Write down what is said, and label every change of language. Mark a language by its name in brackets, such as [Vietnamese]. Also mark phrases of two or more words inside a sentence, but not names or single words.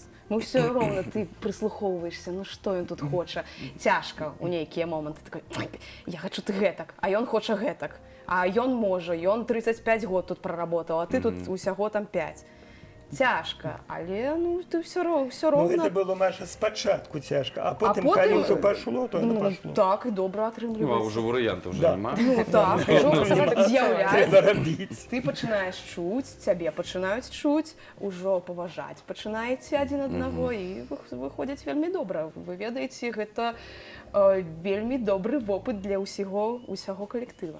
[Belarusian] Мы все роўна, ты прыслухоўваешся, ну што ён тут хоча. Цяжка ў нейкія моманты, такой, я хачу ты гэтак, а ён хоча гэтак. А ён можа, ён 35 год тут проработаў, а ты тут усяго там 5. Цяжка, але ну ты все Ну, роўна. [Russian] это было, [Ukrainian] Маша, спочатку тяжко, а потом, потім, коли уже пошло, то Ну оно пошло. [Belarusian] так, і добра Ну, а атрымліваецца. ўжо варыянтаў вже Да. [Ukrainian] нема. [Belarusian] Ну так, ўжо [Ukrainian] Треба [Belarusian] з'яўляецца. [Ukrainian] робить. [Belarusian] Ты пачынаеш чуць, цябе пачынаюць чуць, ужо паважаць. Пачынаеце адзін аднаго і выходзіць вельмі добра. Вы ведаеце, гэта вельмі добры вопыт для ўсяго калектыва.